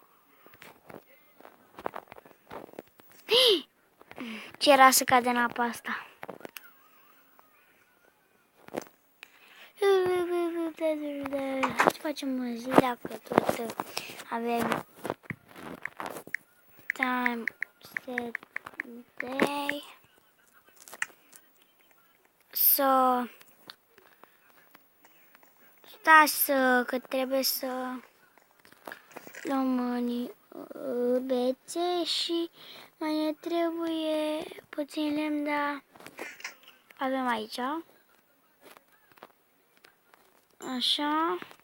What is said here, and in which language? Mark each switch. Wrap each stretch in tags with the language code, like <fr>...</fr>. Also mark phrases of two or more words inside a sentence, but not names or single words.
<ro>Ce era să cade în apa asta? Hai să facem o zi dacă tot avem</ro> <en>time set day.</en> <ro>So, stați că trebuie să luăm bețe și mai ne trebuie puțin lemn, dar avem aici. Așa.</ro>